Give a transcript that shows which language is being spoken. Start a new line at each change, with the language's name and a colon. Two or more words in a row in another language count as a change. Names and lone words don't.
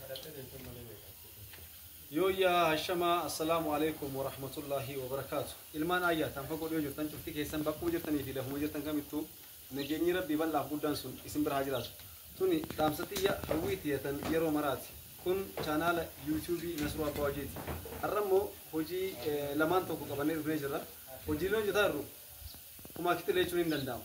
Arabic: يا هاشم، السلام عليكم ورحمة الله وبركاته.
Oromo: Ilman ayya tanfaqo dhiyo jirtan cufti keessan bakkuu jirtanii fi lafuma jirtan kamittuu nageenyi rabbii bal'aaf guddaan sun isin bira haa jiraatu. Tuni dhaamsatiyya hawwiitiyatan yeroo maraati. Kun chaanaala YouTube Nasruu Abbaa Wajiiti. Har'ammoo hojii lamaan tokko qabannee dhufnee jirra. Hojiilee hojjetaa jirru kuma kitilee jechuun hin danda'amu.